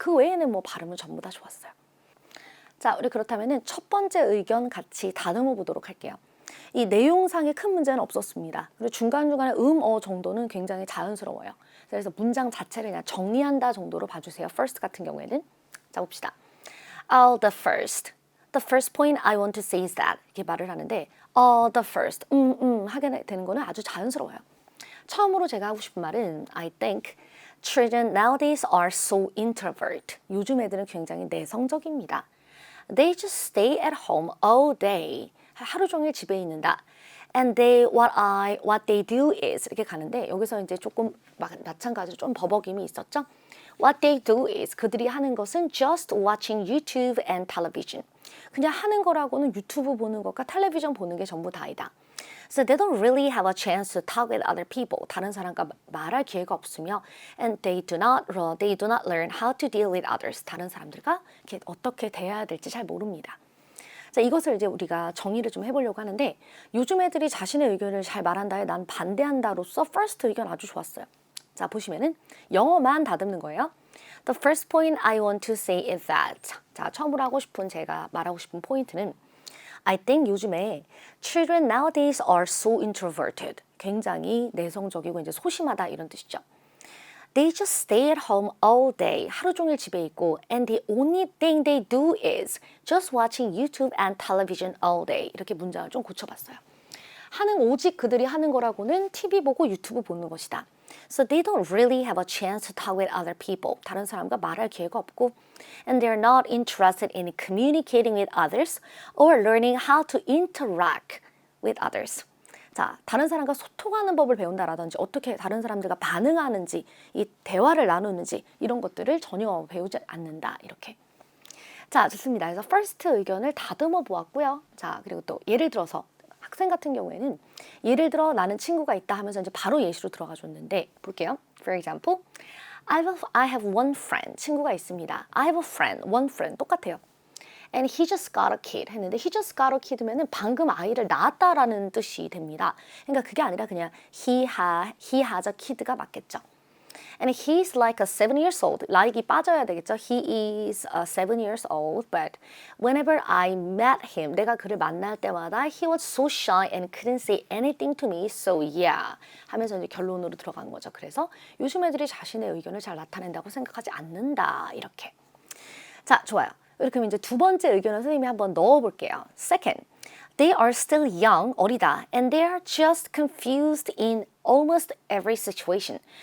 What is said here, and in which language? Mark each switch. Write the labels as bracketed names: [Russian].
[Korean] 그 외에는 뭐 발음은 전부 다 좋았어요. 자, 우리 그렇다면은 첫 번째 의견 같이 다듬어 보도록 할게요. 이 내용상에 큰 문제는 없었습니다. 그리고 중간중간에 정도는 굉장히 자연스러워요. 그래서 문장 자체를 그냥 정리한다 정도로 봐주세요. first 같은 경우에는. 자, 봅시다. [English] The first point I want to say is that [Korean] 이렇게 말을 하는데 [English] the first [Korean] 하게 되는 거는 아주 자연스러워요. 처음으로 제가 하고 싶은 말은 [English] I think children nowadays are so introvert. [Korean] 요즘 애들은 굉장히 내성적입니다. [English] They just stay at home all day. [Korean] 하루 종일 집에 있는다. [English] And what they do is [Korean] 이렇게 가는데 여기서 이제 조금 마찬가지로 좀 버벅임이 있었죠. [English] What they do is [Korean] 그들이 하는 것은 [English] just watching YouTube and television. [Korean] 그냥 하는 거라고는 유튜브 보는 것과 텔레비전 보는 게 전부 다이다. [English] So they don't really have a chance to talk with other people. [Korean] 다른 사람과 말할 기회가 없으며 [English] and they do not learn how to deal with others. [Korean] 다른 사람들과 이렇게 어떻게 대해야 될지 잘 모릅니다. 자, 이것을 이제 우리가 정의를 좀 해보려고 하는데 요즘 애들이 자신의 의견을 잘 말한다에 난 반대한다로서 first 의견 아주 좋았어요. 자, 보시면은 영어만 다듬는 거예요. [English] The first point I want to say is that [Korean] 자, 처음으로 하고 싶은 제가 말하고 싶은 포인트는 [English] I think [Korean] 요즘에 [English] children nowadays are so introverted. [Korean] 굉장히 내성적이고 이제 소심하다 이런 뜻이죠. [English] They just stay at home all day. [Korean] 하루 종일 집에 있고 [English] and the only thing they do is just watching YouTube and television all day. [Korean] 이렇게 문장을 좀 고쳐봤어요. 오직 그들이 하는 거라고는 TV 보고 유튜브 보는 것이다. [English] So they don't really have a chance to talk with other people. [Korean] 다른 사람과 말할 기회가 없고 [English] and they're not interested in communicating with others or learning how to interact with others. [Korean] 자, 다른 사람과 소통하는 법을 배운다라든지 어떻게 다른 사람들과 반응하는지 이 대화를 나누는지 이런 것들을 전혀 배우지 않는다 이렇게. 자, 좋습니다. 그래서 first 의견을 다듬어 보았고요. 자, 그리고 또 예를 들어서 학생 같은 경우에는 예를 들어 나는 친구가 있다 하면서 이제 바로 예시로 들어가 줬는데 볼게요. [English] For example, I have one friend. [Korean] 친구가 있습니다. [English] I have a friend, one friend. [Korean] 똑같아요. [English] And he just got a kid [Korean] 했는데 [English] he just got a kid [Korean] 면은 방금 아이를 낳았다라는 뜻이 됩니다. 그러니까 그게 아니라 그냥 [English] he has a kid [Korean] 가 맞겠죠. [English] And he's like a 7 years old. [Korean] like이 빠져야 되겠죠. [English] He is 7 years old, but whenever I met him, [Korean] 내가 그를 만날 때마다 [English] he was so shy and couldn't say anything to me. So yeah, [Korean] 하면서 이제 결론으로 들어간 거죠. 그래서 요즘 애들이 자신의 의견을 잘 나타낸다고 생각하지 않는다. 이렇게. 자, 좋아요. 이렇게 이제 두 번째 의견을 선생님이 한번 넣어볼게요. [English] Second, they are still young, [Korean] 어리다, [English] and they are just confused in almost every situation.